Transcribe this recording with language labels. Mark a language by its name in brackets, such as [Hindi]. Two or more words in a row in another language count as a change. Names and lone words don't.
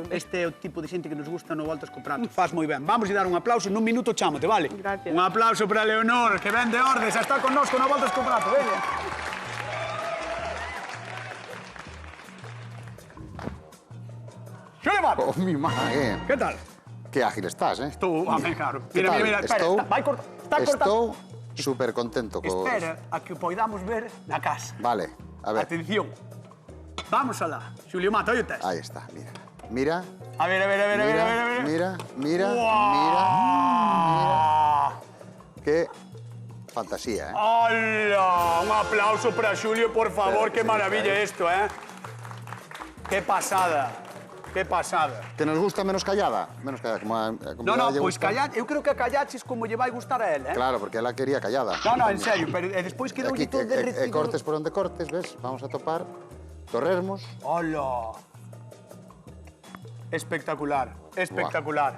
[Galician] Este é o tipo de xente que nos gusta no Voltas co Prato. Faz moi ben. Vamos a dar un aplauso, nun minuto chámote, vale? [Spanish] Gracias. [Galician] Un aplauso para Leonor, que ven de Ordes, está con nos no Voltas co Prato, veña. Xulio Mato, [Spanish] Oh, mi madre. [Galician] que tal? [Spanish] Qué ágil estás, ¿eh? [Galician] Estou, claro. [Spanish] ¿Qué tal? Mira, [Galician] espera, vai cortar. Estou súper contento con... Espera a que o poidamos ver na casa. Vale, a ver. Atención. Vamos alá. Xulio Mato, aí o tes. [Spanish] Ahí está, mira. Mira, A ver. mira. Qué fantasía, ¿eh? ¡Hala! Un aplauso para Xulio, por favor. Qué maravilla esto, ¿eh? Qué pasada. Qué pasada. Que nos gusta menos callada. Menos callada, como No, [Galician] lle pois gusta. [Spanish] callad. [Galician] Eu creo que a callaches como lle vai gustar a él, ¿eh? Claro, porque ela quería callada. No, en serio, pero despois quedou Aquí, todo derretido. cortes por onde cortes, ves? Vamos a topar. Torrermos. [Spanish] ¡Hala! Espectacular, espectacular.